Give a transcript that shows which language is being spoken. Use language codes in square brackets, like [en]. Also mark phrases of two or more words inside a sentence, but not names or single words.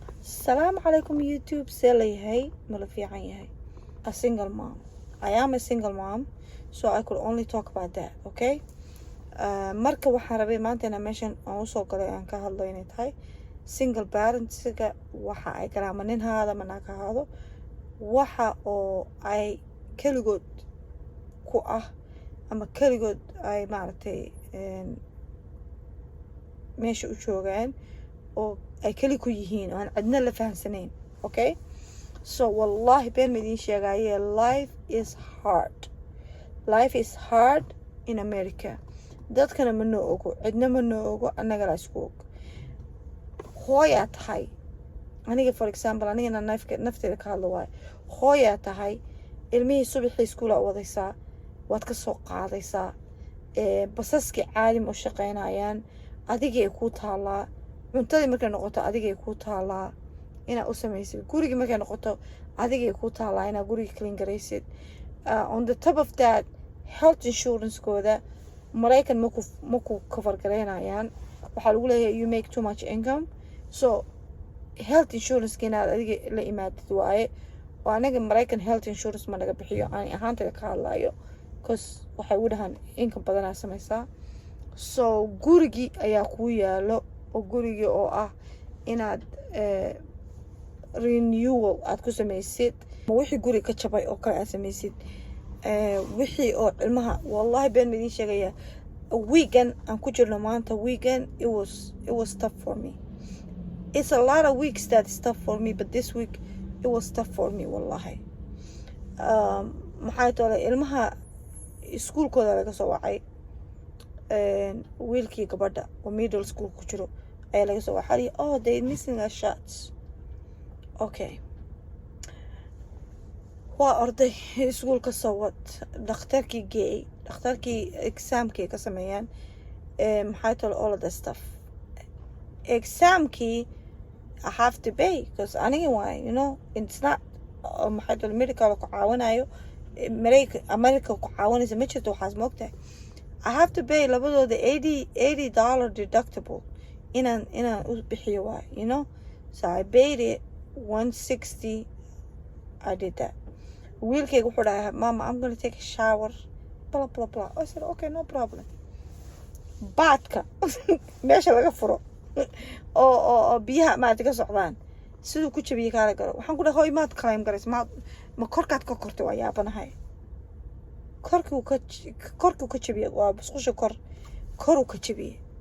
[ar] Assalamu alaikum YouTube. [en] Hey, Malafiyan. A single mom. I am a single mom, so I could only talk about that, okay? [so] Marka waxaan rabay maanta inaan meeshan aan usoo galay aan ka hadlo inay tahay [en] single parentska [so] waxa ay galaan ma nin haada ma naag haado waxa oo ay keligood ku ah ama keligood ay maaragtay meesha u joogaan oo ay keli ku yihiin oo aan cidna la fahamsanayn, okay? So wallahi been midin sheegaya, [en] life is hard in America. [so] dadkana ma noo ogo, cidna ma noo ogo, annaga la isku og. Hooyaa tahay aniga, [en] for example, [so] anigana nafteeda ka hadlo waayo. Hooyaa tahay ilmihii subaxii iskuula u wadaysaa, waad ka soo qaadaysaa, basaskii caalim u shaqaynayaan, adigay ku taalaa, cuntadii markay noqoto adigay ku taalaa inaad u samaysid, gurigii markay noqoto adigay ku taalaa inaad guriga clean garaysid. [en] On the top of that, health insurance-kooda [so] Maraykan maku cover garaynayaan. Waxaa lagu leeyahay [en] you make too much income, so health insurance-ka [so] inaad adiga la imaadid waaye. oo anaga Maraykan [en] health insurance [so] ma naga bixiyo, aan ahaanteeda ka hadlayo, cause waxay u dhahaan income badanaa samaysaa. So gurigii ayaa kuu yaalo, oo gurigii oo ah inaad renewal aad ku samaysid, wixii guriga ka jabay oo kale aad samaysid, wixii oo ilmaha. Wallahi been midin sheegaya, weekend aan ku jirno maanta, [en] weekend it was tough for me. It's a lot of weeks that is tough for me, but this week it was tough for me wallahi. [so] maxay tahay ilmaha iskuulkooda laga soo wacay, wiilkii gabadha oo [en] middle school [so] ku jiro ayaa laga soo wacay, [en] oh they missing a shots. [so] Okay, waa orday iskuulka soo wad, dhakhtarkii geey, dhakhtarkii examkii ka sameeyaan, maxay tahay [en] all of that stuff. [so] Examkii [en] I have to pay, because anyway, you know, it's not [so] maxay tahay medical ku caawinayo, America ku caawinaysa ma jirto, waxaas moogtahay. [en] I have to pay [so] labadooda $80 deductible inaan u bixiyo waay, [en] you know. So I paid it $160. I did that. [so] Wiilkayga wuxuu dhahay, [en] Mama, I'm going to take a shower, blah blah blah. I said okay, no problem. [so] Baadka meesha laga furo oo biyaha maad ka socdaan sidoo ku jabiye kala garo. Waxaan ku dhahay hooy maad claim garays, ma korkaad ka kortay waa yaabanahay. korkuu ka jabiye waa busqusha koru ka jabiye.